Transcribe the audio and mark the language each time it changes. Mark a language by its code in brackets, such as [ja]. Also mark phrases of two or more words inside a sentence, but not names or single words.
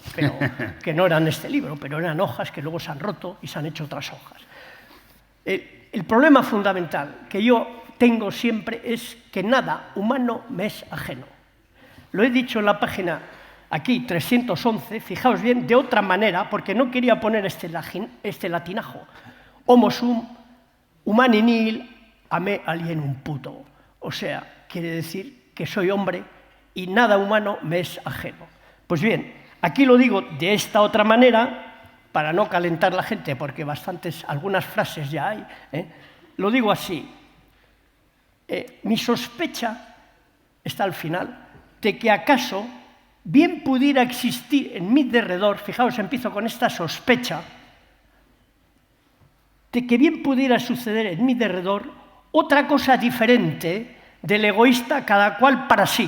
[es] Pero, que no eran este libro, pero eran hojas que luego se han roto y se han hecho otras hojas. El problema fundamental que yo tengo siempre es que nada humano me es ajeno. Lo he dicho en la página aquí, 311, fijaos bien, de otra manera, porque no quería poner este latinajo. [la] Homo sum humani nihil a me alienum puto. [es] O sea, quiere decir que soy hombre y nada humano me es ajeno. Pues bien, aquí lo digo de esta otra manera, para no calentar la gente, porque algunas frases ya hay, lo digo así. Mi sospecha está al final de que acaso bien pudiera existir en mi derredor, fijaos, empiezo con esta sospecha, de que bien pudiera suceder en mi derredor otra cosa diferente del egoísta, cada cual para sí.